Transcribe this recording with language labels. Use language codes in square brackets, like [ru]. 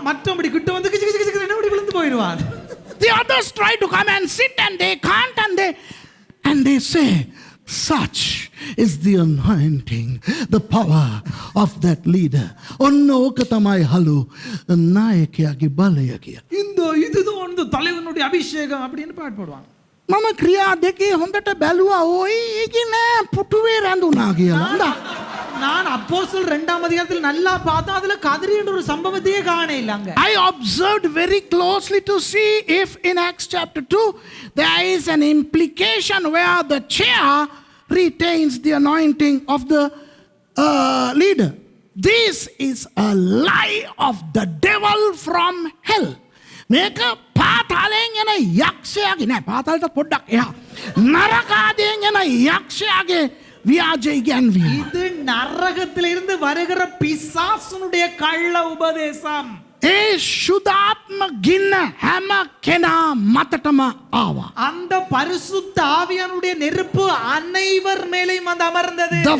[ta] மற்றபடி கிட்ட வந்து கிச்சு கிச்சு கிச்சு என்ன இப்படி விழுந்து போயிடுவார். [en] The others try to come and sit and they can't and they say such is the anointing, the power of that leader. [si] ඔන්න ඕක තමයි හලු නායකයාගේ බලය කියලා. [ta] இதுதான் வந்து தலைவனுடைய அபிஷேகம் அப்படின்னு பாட்டு போடுவாங்க. [si] මම ක්‍රියා දෙකේ හොඳට බැලුවා ඔය ඒකේ නෑ පුටුවේ රැඳුනා කියලා. [ta] நான் அப்போஸ்தலர் 2ஆம் அதிகாரத்தில் நல்லா பார்த்தா அதுல கதிரி என்ற ஒரு சம்பவத்தையே காண இல்லங்க. [en] I observed very closely to see if in Acts chapter 2 there is an implication where the chair retains the anointing of the leader. This is a lie of the devil from hell. [si] මේක පාතාලයෙන් එන යක්ෂයාගේ නෑ පාතාලට පොඩ්ඩක් එහා නරකාදයෙන් එන යක්ෂයාගේ ව්‍යාජ ඉගැන්වීම. [ta] இது நரகத்திலிருந்து வருகிற பிசாசுனுடைய கள்ள உபதேசம். [si] ඒ ශුද්ධාත්ම ගින්න හැම කෙනා මතටම ආවා. [ta] அந்த பரிசுத்த ஆவியானுடைய நெருப்பு அனைவர் மேலேயும் வந்து அமர்ந்தது.